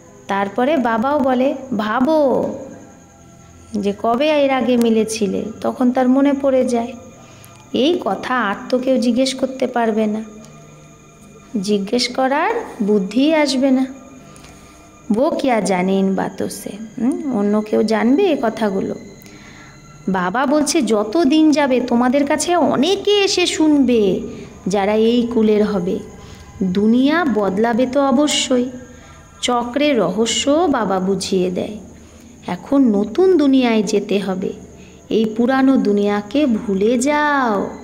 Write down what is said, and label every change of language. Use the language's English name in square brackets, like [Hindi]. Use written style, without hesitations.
[Bangla] তারপরে বাবাও বলে, ভাবো যে কবে এর আগে মিলেছিলে, তখন তার মনে পড়ে যায়। এই কথা আর তো কেউ জিজ্ঞেস করতে পারবে না, জিজ্ঞেস করার বুদ্ধি আসবে না। [Hindi] वो क्या जाने इन बातों से, [Bangla] অন্য কেউ জানবে এই কথাগুলো? বাবা বলছে যত দিন যাবে তোমাদের কাছে অনেকে এসে শুনবে যারা এই কুলের হবে। দুনিয়া বদলাবে তো অবশ্যই, চক্রের রহস্য বাবা বুঝিয়ে দেয়। এখন নতুন দুনিয়ায় যেতে হবে, এই পুরানো দুনিয়াকে ভুলে যাও।